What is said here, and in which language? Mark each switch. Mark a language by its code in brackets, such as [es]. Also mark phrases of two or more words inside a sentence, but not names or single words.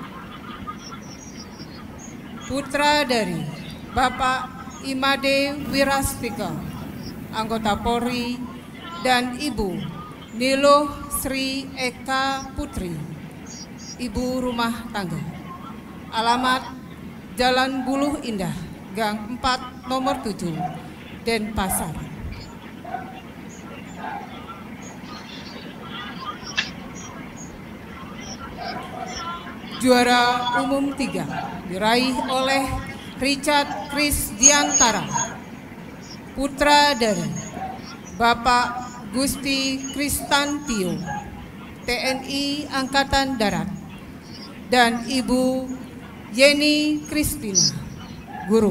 [id] putra dari Bapak Imade Wirastika, anggota Polri, dan Ibu Niloh Sri Eka Putri, ibu rumah tangga. Alamat Jalan Buluh Indah, Gang 4, nomor 7, Denpasar. Juara umum 3 diraih oleh Richard Kris Diantara, putra dari Bapak Gusti Kristantio, TNI Angkatan Darat, dan Ibu Yeni Kristina, guru.